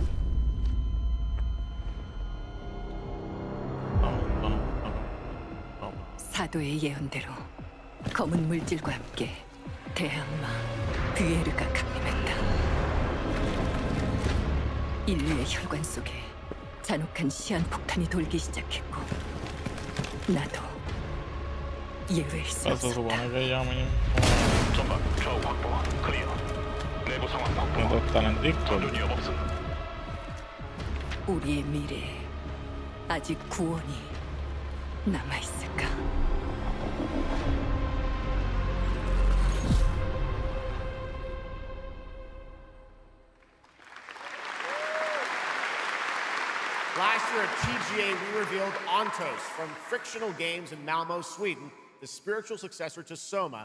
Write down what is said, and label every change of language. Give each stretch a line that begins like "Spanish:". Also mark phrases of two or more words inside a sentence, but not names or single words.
Korean: 사도의 예언대로 검은 물질과 함께 대항마 뷰에르가 강림했다. 인류의 혈관 속에 잔혹한 시한폭탄이 돌기 시작했고 나도 예외일 수
Spanish: Se
Korean: 없었다.
Spanish: supone que ya mismo. Esto está en el Discord.
Korean: 우리의 미래에 아직 구원이 남아있을까?
English: Last year at TGA, we revealed Ontos from Frictional Games in Malmo, Sweden, the spiritual successor to Soma.